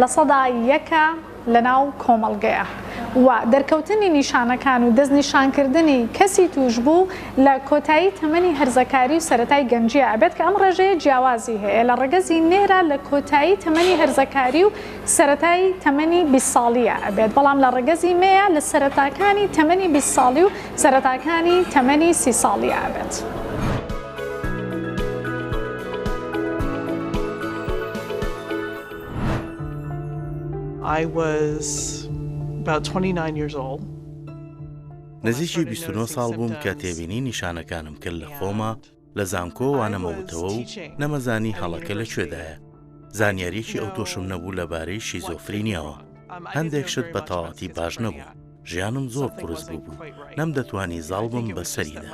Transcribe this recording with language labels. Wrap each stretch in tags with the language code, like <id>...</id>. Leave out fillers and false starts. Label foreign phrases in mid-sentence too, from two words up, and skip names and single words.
<ckb>سەدا یەکە لەناو کۆمەڵگەیە و دەرکەوتنی نیشانەکان و دەستنیشانکردنی کەسی توش بوو لە کۆتایی تەمەنی هەرزەکاری و سەرەتای گەنجیە ئەبێت کە ئەم ڕێژەیە جیاوازی هەیە لە ڕێگەزی نێرە لە کۆتایی تەمەنی هەرزەکاری و سەرەتای تەمەنی 20 ساڵیە ئەبێت بەڵام لە ڕێگەزی مەیە لە سەرەتاکانی تەمەنی 20 ساڵی و سەرەتاکانی تەمەنی 30 ساڵیە ئەبێت.</ckb> <en>I was about 29 years old.</en> <ckb>نزیکی 29 ساڵ بووم کە تێبینی نیشانەکانم کرد لە خۆمە لە زانکۆ وانەمەوتەوە و نەمەزانی هەڵەکە لەکوێدایە. زانیاریەکی ئەو تۆشم نەبوو لەبارەی شیزۆفرینیەوە. هەندێک شت بە تەواوەتی باش نەبوو. ژیانم زۆر قورس بوو نەم دەتوانی زاڵ بم بەسەریدا.</ckb>